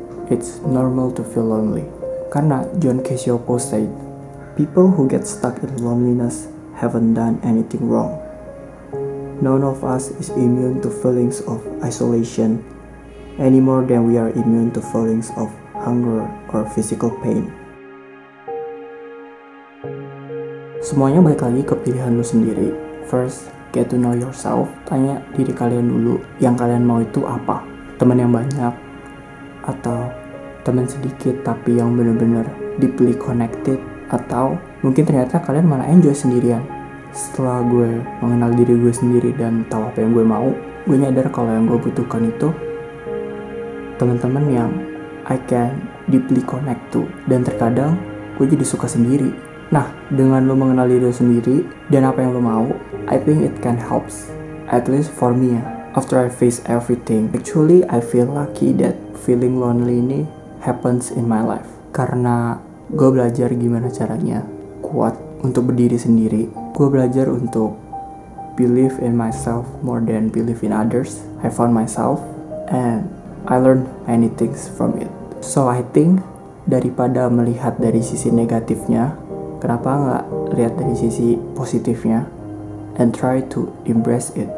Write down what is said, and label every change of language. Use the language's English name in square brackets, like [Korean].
[English] It's normal to feel lonely. Karena John Cassioppo said, people who get stuck in loneliness haven't done anything wrong. None of us is immune to feelings of isolation any more than we are immune to feelings of hunger or physical pain. [Indonesian] Semuanya balik lagi ke pilihan lu sendiri. [English] First, get to know yourself. [Indonesian] Tanya diri kalian dulu, yang kalian mau itu apa? Teman yang banyak atau teman sedikit tapi yang bener-bener deeply connected, atau mungkin ternyata kalian malah enjoy sendirian. Setelah gue mengenal diri gue sendiri dan tahu apa yang gue mau, gue nyadar kalau yang gue butuhkan itu teman-teman yang [English] I can deeply connect to, [Indonesian] dan terkadang gue jadi suka sendiri. Nah, dengan lo mengenal diri lo sendiri dan apa yang lo mau, [English] I think it can helps, at least for me [Indonesian] ya. [English] After I face everything, actually I feel lucky that feeling lonely ini happens in my life. [Indonesian] Karena gue belajar gimana caranya kuat untuk berdiri sendiri. Gue belajar untuk [English] believe in myself more than believe in others. I found myself and I learned many things from it. So I think [Indonesian] daripada melihat dari sisi negatifnya, kenapa nggak lihat dari sisi positifnya [English] and try to embrace it.